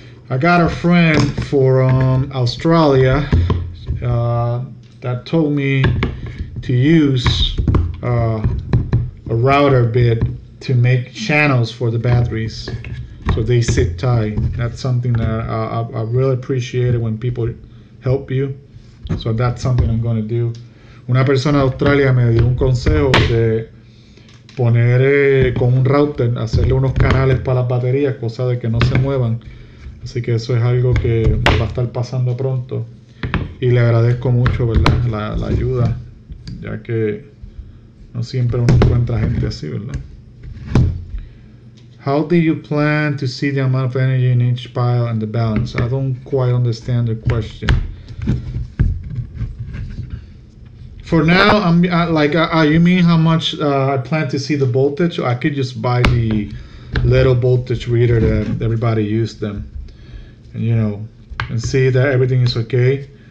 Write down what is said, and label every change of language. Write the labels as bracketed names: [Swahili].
[English] I got a friend from Australia that told me to use a router bit to make channels for the batteries so they sit tight. That's something that I really appreciate it when people help you. So that's something I'm going to do. [Spanish] Una persona de Australia me dio un consejo de poner con un router, hacerle unos canales para las baterías, cosa de que no se muevan. Así que eso es algo que va a estar pasando pronto. Y le agradezco mucho, ¿verdad? La ayuda, ya que no siempre uno encuentra gente así, ¿verdad? [English] How do you plan to see the amount of energy in each pile and the balance? I don't quite understand the question. For now, I'm you mean how much I plan to see the voltage? I could just buy the little voltage reader that everybody used them, and and see that everything is okay.